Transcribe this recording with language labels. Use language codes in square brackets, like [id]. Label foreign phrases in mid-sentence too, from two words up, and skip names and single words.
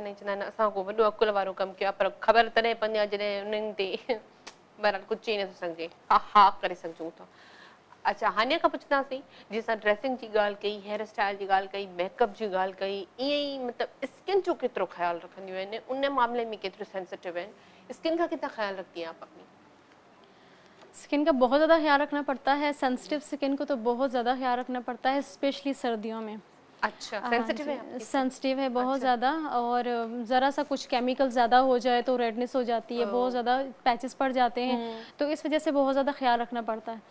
[sd] ऐं चवंदा आहिनि असां को वॾो अकुल वारो कमु कयो आहे, पर ख़बर तॾहिं पवंदी आहे जॾहिं उन्हनि ते बहरहाल कुझु चई नथो सघिजे, हा करे सघूं था। अच्छा, हानिया खां पुछंदासीं, जीअं असां ड्रेसिंग जी ॻाल्हि कई, [en] hair style [sd] जी ॻाल्हि कई, मेकअप जी ॻाल्हि कई, ईअं ई मतिलबु स्किन जो केतिरो ख़्यालु रखंदियूं आहिनि, उन मामले में केतिरो सेंसिटिव आहिनि, [hi] स्किन का कितना ख्याल रखती हैं आप अपनी? स्किन का बहुत ज़्यादा ख्याल रखना पड़ता है। सेंसिटिव स्किन को तो बहुत ज़्यादा ख्याल रखना पड़ता है, स्पेशली सर्दियों में। अच्छा, सेंसिटिव है? सेंसिटिव है बहुत ज़्यादा। और ज़रा सा कुछ केमिकल ज़्यादा हो जाए तो रेडनेस हो जाती है, बहुत ज़्यादा पैचेस पड़ जाते हैं, तो इस वजह से बहुत ज़्यादा ख्याल रखना पड़ता है।